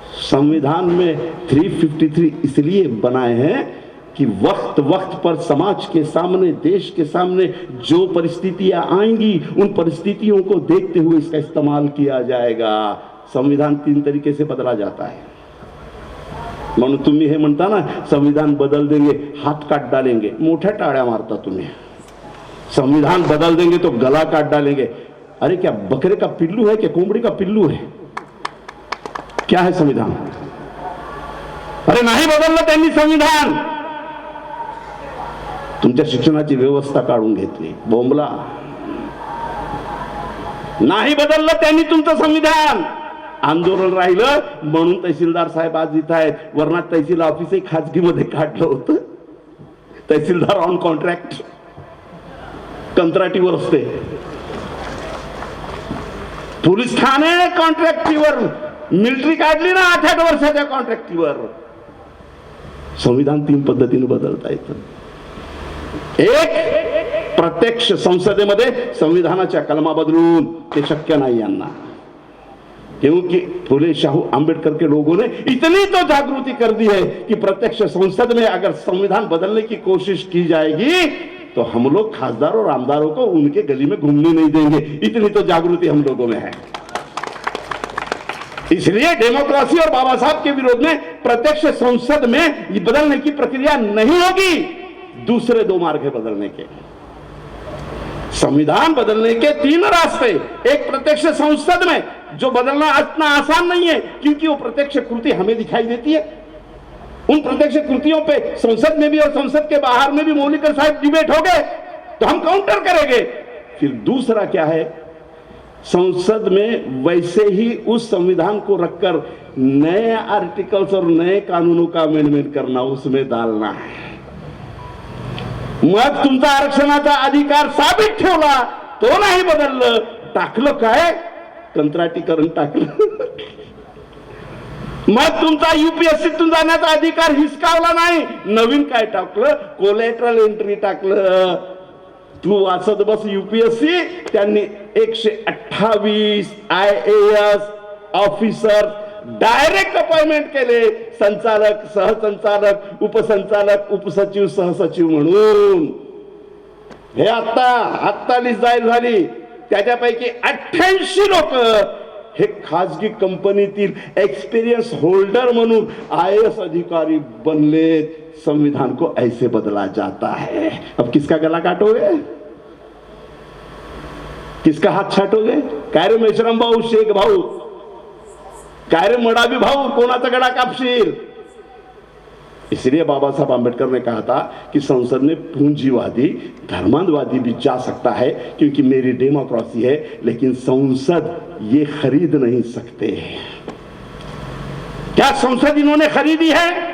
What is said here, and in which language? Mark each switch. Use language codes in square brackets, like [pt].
[hi] संविधान में 353 इसलिए बनाए हैं कि वक्त वक्त पर समाज के सामने, देश के सामने जो परिस्थितियां आएंगी उन परिस्थितियों को देखते हुए इसका इस्तेमाल किया जाएगा। संविधान 3 तरीके से बदला जाता है। [mr] म्हणून तुम्ही हे म्हणता ना [hi] संविधान बदल देंगे, हाथ काट डालेंगे, [mr] मोठ्या टाळ्या मारता तुम्ही। [hi] संविधान बदल देंगे तो गला काट डालेंगे। अरे क्या बकरे का पिल्लू है, क्या कोंबड़ी का पिल्लू है? क्या है संविधान? [mr] अरे नाही बदललं त्यांनी संविधान, तुमच्या शिक्षणाची व्यवस्था काढून घेतली, बोंबला। नाही बदललं त्यांनी तुमचं संविधान, आंदोलन राहिलं म्हणून तहसीलदार साहेब आज इथं आहेत, वरना तहसील ऑफिसही खाजगीमध्ये काढलं होतं। तहसीलदार ऑन कॉन्ट्रॅक्ट, कंत्राटीवर असते, पोलीस ठाणे कॉन्ट्रॅक्टीवर, मिलिटरी काढली ना 8-8 वर्षाच्या कॉन्ट्रॅक्टीवर। संविधान 3 पद्धतीने बदलता येतं। एक प्रत्यक्ष संसदेमध्ये संविधानाच्या कलमा बदलून ते शक्य नाही यांना, [hi] क्योंकि फुले शाहू आंबेडकर के लोगों ने इतनी तो जागृति कर दी है कि प्रत्यक्ष संसद में अगर संविधान बदलने की कोशिश की जाएगी तो हम लोग खासदार और आमदारों को उनके गली में घूमने नहीं देंगे, इतनी तो जागृति हम लोगों में है। इसलिए डेमोक्रेसी और बाबा साहब के विरोध में प्रत्यक्ष संसद में बदलने की प्रक्रिया नहीं होगी। दूसरे दो मार्ग है बदलने के, संविधान बदलने के 3 रास्ते। एक प्रत्यक्ष संसद में, जो बदलना इतना आसान नहीं है क्योंकि वो प्रत्यक्ष कृति हमें दिखाई देती है। उन प्रत्यक्ष कृतियों पे संसद में भी और संसद के बाहर में भी मौलिक साहब डिबेट हो गए तो हम काउंटर करेंगे। फिर दूसरा क्या है, संसद में वैसे ही उस संविधान को रखकर नए आर्टिकल्स और नए कानूनों का अमेंडमेंट करना, उसमें डालना है। [mr] मग तुमचा आरक्षणाचा अधिकार साबित ठेवला तो नाही बदललं, टाकलं काय कंत्राटीकरण टाकलं। मग तुमचा यूपीएससीतून जाण्याचा अधिकार हिसकावला नाही, नवीन काय टाकलं, कोलॅटरल एंट्री टाकलं। तू वाचत बस यूपीएससी, त्यांनी 128 IAS ऑफिसर डायरेक्ट अपॉइंटमेंट केले, संचालक, सहसंचालक, उपसंचालक, उपसचिव, सहसचिव म्हणून। हे आता लिस्ट जाहीर झाली, त्याच्यापैकी 88 लोक हे खासगी कंपनीतील एक्सपीरियंस होल्डर म्हणून IAS अधिकारी बनले। [hi] संविधान को ऐसे बदला जाता है। अब किसका गला काटोगे, किसका हाथ छाटोगे? [mr] काय रे मेश्राम भाऊ, शेख भाऊ, काय रे मडावी भाऊ, कोणाचा गळा कापशील? [hi] इसलिए बाबा साहब आंबेडकर ने कहा था कि संसद में पूंजीवादी, धर्मांधवादी भी जा सकता है क्योंकि मेरी डेमोक्रेसी है, लेकिन संसद ये खरीद नहीं सकते। क्या संसद इन्होंने खरीदी है?